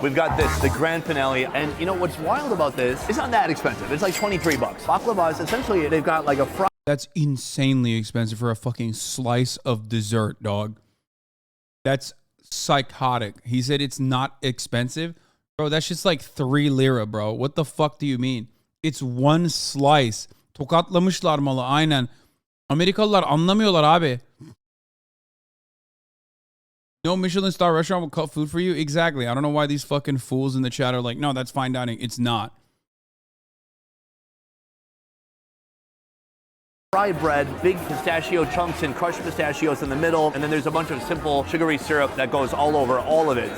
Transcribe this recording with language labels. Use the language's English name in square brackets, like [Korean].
[English] We've got this, the Grand Finale, and you know what's wild about this? It's not that expensive. It's like 23 bucks. Baklava is essentially they've got like a fry. That's insanely expensive for a fucking slice of dessert, dog. That's psychotic. He said it's not expensive. Bro, that's just like 3 lira, bro. What the fuck do you mean? It's one slice. [Turkish] Tokatlamışlar malı aynen. Amerikalılar anlamıyorlar abi. [English] No Michelin star restaurant will cut food for you? Exactly. I don't know why these fucking fools in the chat are like, no, that's fine dining. It's not. Rye bread, big pistachio chunks and crushed pistachios in the middle, and then there's a bunch of simple sugary syrup that goes all over all of it.